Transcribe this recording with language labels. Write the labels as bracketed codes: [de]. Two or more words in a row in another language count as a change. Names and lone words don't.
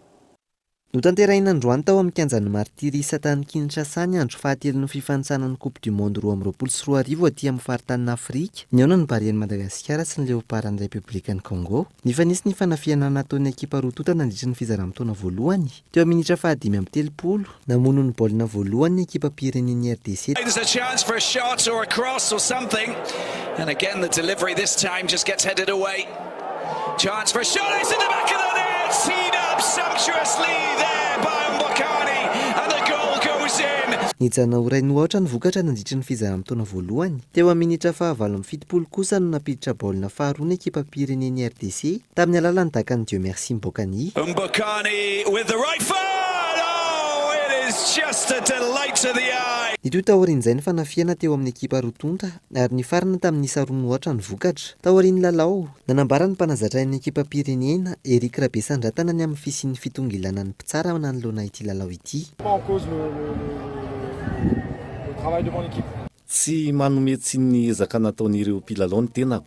[mg] Notanterahina androany tao amin'ny kianjan'ny martiry satany Kinshasa ny andro fahatelon'ny fifanitsanan'ny Coupe du Monde 2024 aty amin'ny faritany Afrika. Niona ny baren'ny Madagasikara sy ny Léopards Républicaine Congo. Nifanisy ny fanafiana nataon'ny ekipa rotota nandritra ny fizaram-taona voalohany. Teo amin'ny minitra 5:30 namono ny baolina voalohany ny ekipa pirenen'ny RDC. [en] There's a chance for a shot or a cross or something. And again the delivery this time just gets headed away. Chance for a shot, it's in the back of the net. Seen up sumptuously there by Mbokani and the goal goes in. [mg] Nijanona ho rainy ohatra ny vokatra nandritra ny fizaram-taona voalohany. Teo amin'ny minitra 7:70 kosa no napiditra baolina faharoa ny ekipa pirenen'ny RDC tamin'ny alalan'ny dakan'ny Dieu merci Mbokani. [en] Mbokani with the right foot. Oh, it is just a delight to the eye. [mg] Ito taorian'izay ny fanafiana teo amin'ny ekipa rotonta ary ny farana tamin'ny isa 2 ohatra ny vokatra. Taorian'ny lalao nanambara ny mpanazatra ny ekipa pirenena Eric Rabesandratana ny amin'ny fisian'ny fitongilana ny mpitsara nanoloana ity lalao ity. Tsy manome tsy ny ezaka nataon'ireo mpilalao ny tenako.